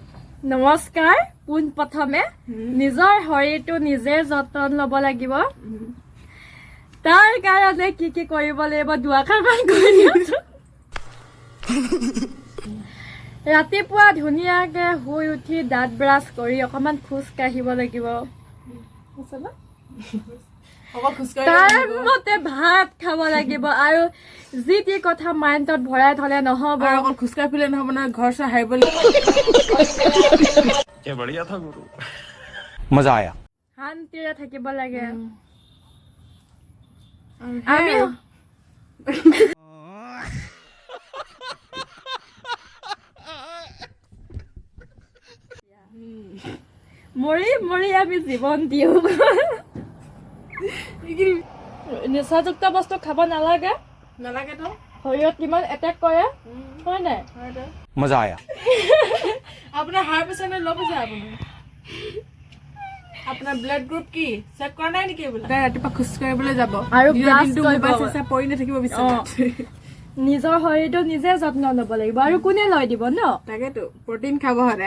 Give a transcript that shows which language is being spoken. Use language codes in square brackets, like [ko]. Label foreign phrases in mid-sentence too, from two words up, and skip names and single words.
[as] নমস্কাৰ পোন প্ৰথমে নিজৰ শৰীৰটো নিজে যতন ল'ব লাগিব তাৰ কাৰণে কি কৰিব লাগিব দুআষাৰমান কৈ দিয়ক ৰাতিপুৱা ধুনীয়াকে শুই উঠি দাঁত ব্ৰাছ কৰি অকমান খোজ কাঢ়িব লাগিব তাৰ মতে ভাত খাব লাগিব আৰু যি টি কথা মাইণ্ডত ভৰাই থলে নহ'ব অকল খোজকাঢ়ি ফুৰিলে নহ'ব নহয় ঘৰ চৰ হাৰিব লাগিব [hi] मजा आया [as] শান্তিৰে থাকিব লাগে আমি মৰি মৰি আমি জীৱন দিওঁ নিচাযুক্ত বস্তু খাব নালাগে নালাগেতো শৰীৰত কিমান এটেক কৰে হয় নাই [hi] मजा आया [as] আপোনাৰ [en] high pressure [as] নে [en] low pressure [as] আপোনাৰ [en] blood group [as] কি চেক কৰা নাই নেকি এইবিলাক ৰাতিপুৱা খোজ কাঢ়িবলৈ যাব আৰু পৰি নাথাকিব বিচনাত নিজৰ শৰীৰটো নিজে যত্ন ল'ব লাগিব আৰু কোনে লৈ দিব ন তাকেতো প্ৰটিন খাব সদায়